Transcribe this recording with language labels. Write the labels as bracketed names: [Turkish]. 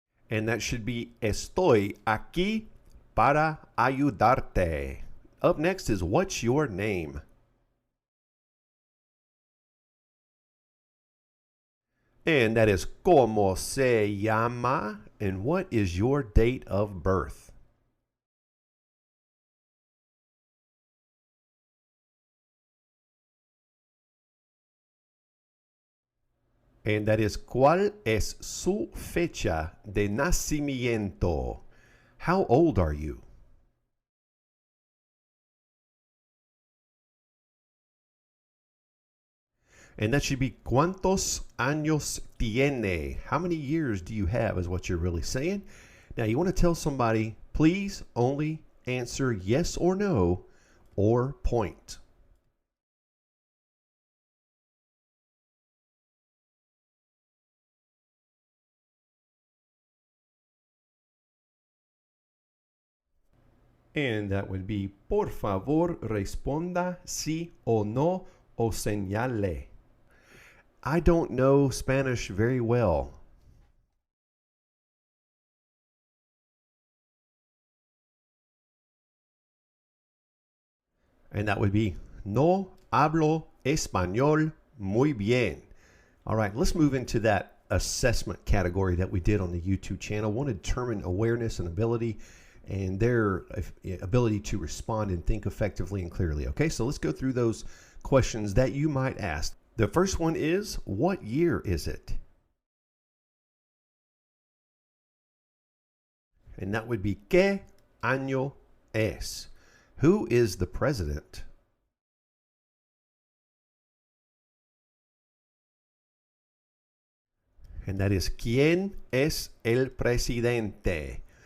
[English] And that should be [Spanish] estoy aquí para ayudarte. [English] Up next is what's your name? And that is [Spanish] ¿cómo se llama? [English] And what is your date of birth? And that is [Spanish] ¿cuál es su fecha de nacimiento? [English] How old are you? And that should be [Spanish] ¿cuántos años tiene? [English] How many years do you have is what you're really saying. Now you want to tell somebody, please only answer yes or no or point. And that would be [Spanish] por favor responda sí o no o señale. [English] I don't know Spanish very well. And that would be [Spanish] no hablo español muy bien. [English] All right, let's move into that assessment category that we did on the YouTube channel. Want to determine awareness and ability and their ability to respond and think effectively and clearly. Okay, so let's go through those questions that you might ask. The first one is, what year is it? And that would be [Spanish] ¿qué año es? [English] Who is the president? And that is [Spanish] ¿quién es el presidente?